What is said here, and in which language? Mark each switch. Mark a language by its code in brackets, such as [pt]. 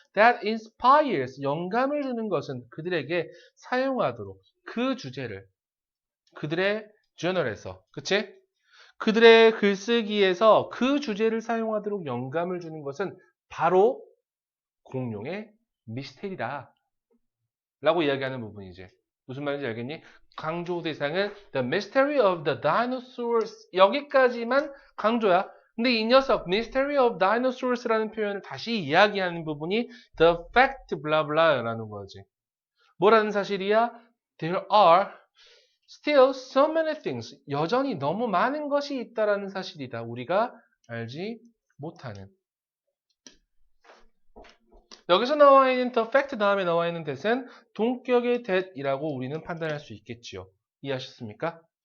[en] That inspires [ko] 영감을 주는 것은 그들에게 사용하도록 그 주제를 그들의 저널에서 그치? 그들의 글쓰기에서 그 주제를 사용하도록 영감을 주는 것은 바로 공룡의 미스테리다 라고 이야기하는 부분이지. 무슨 말인지 알겠니? 강조 대상은 The Mystery of the Dinosaurs 여기까지만 강조야. 근데 이 녀석 Mystery of Dinosaurs라는 표현을 다시 이야기하는 부분이 The Fact blah blah라는 거지. 뭐라는 사실이야? [en] There are still so many things. [ko] 여전히 너무 많은 것이 있다라는 사실이다. 우리가 알지 못하는. 여기서 나와 있는 the fact 다음에 나와 있는 that은 동격의 that이라고 우리는 판단할 수 있겠지요. 이해하셨습니까?